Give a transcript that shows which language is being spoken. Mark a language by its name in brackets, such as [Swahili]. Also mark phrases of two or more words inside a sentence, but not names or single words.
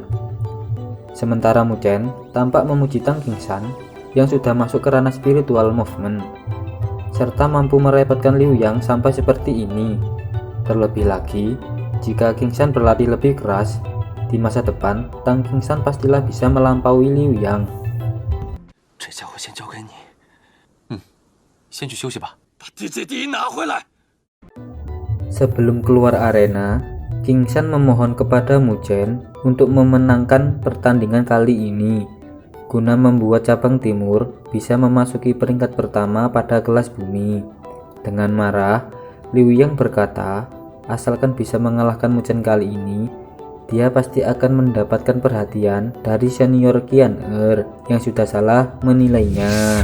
[Indonesian] Sementara Muchen tampak memuji Tang Qingshan yang sudah masuk ke ranah [English] spiritual movement, [Indonesian] serta mampu merepotkan Liu Yang sampai seperti ini. Terlebih lagi, jika Qingshan berlatih lebih keras, di masa depan Tang Qingshan pastilah bisa melampaui Liu Yang. [Chinese] 先去休息吧，把 DJ 第一拿回来。 [Indonesian] Sebelum keluar arena, Qingshan memohon kepada Muchen untuk memenangkan pertandingan kali ini, guna membuat cabang timur bisa memasuki peringkat pertama pada kelas bumi. Dengan marah, Liu Yang berkata, asalkan bisa mengalahkan Muchen kali ini, dia pasti akan mendapatkan perhatian dari senior Qian yang sudah salah menilainya.